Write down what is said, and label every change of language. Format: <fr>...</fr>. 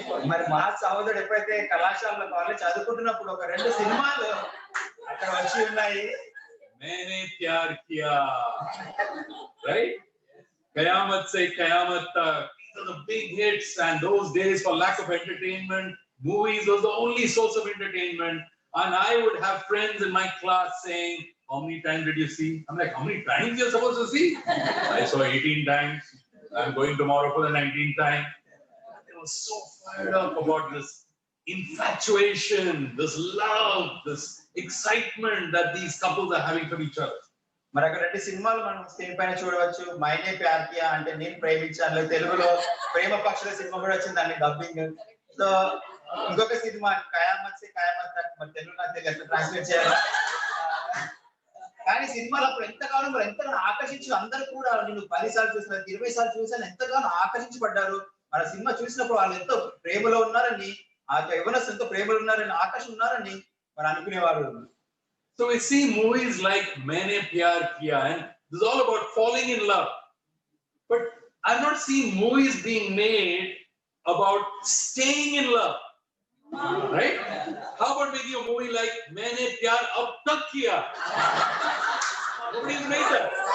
<te>మరి మా సహోదరుడు ఎప్పుడైతే కళాశాలలో కాలేజ్ చదువుకుంటున్నప్పుడు ఒక 2 సినిమాలు అక్కడ వచ్చి ఉన్నాయి.</te> <hi>मैंने प्यार किया,</hi> <en>right?</en> <hi>Kayamat se Kayamat tak.</hi> <en>These are the big hits, and those days, for lack of entertainment, movies was the only source of entertainment. And I would have friends in my class saying, how many times did you see? I'm like, how many times you're supposed to see? I saw 18 times. I'm going tomorrow for the 19th time. They were so fired up about this infatuation, this love, this excitement that these couples are having for each other.</en> <te>మరి అక్కడ 2 సినిమాలు మనం screen పైన చూడవచ్చు. మైనే ప్యార్ Kia అంటే నేను ప్రేమించాను, తెలుగులో ప్రేమ పక్షుల సినిమా కూడా వచ్చింది, దాన్ని డబ్బింగ్. సో ఇంకొక సినిమా కయామత్ సే కయామత్ తక్, మరి తెలుగు నాకు తెలియదు ట్రాన్స్లేట్ చేయాలి. కానీ సినిమాలు అప్పుడు ఎంతగానో ఆకర్షించి అందరూ కూడా నేను 10 సార్లు చూసాను, 20 సార్లు చూసాను, ఎంతగానో ఆకర్షించబడ్డారు. మన సినిమా చూసినప్పుడు వాళ్ళు ఎంతో ప్రేమలో ఉన్నారని, ఆ యవ్వనస్తులు ఎంతో ప్రేమలో ఉన్నారని, ఆకర్షణ ఉన్నారని మరి అనుకునేవారు.</te> <en>So we see movies like Maine Pyar Kiya, and this is all about falling in love. But I've not seen movies being made about staying in love. Right? How about making a movie like Maine Pyar Ab Tak Kiya? Nobody's made that.</en>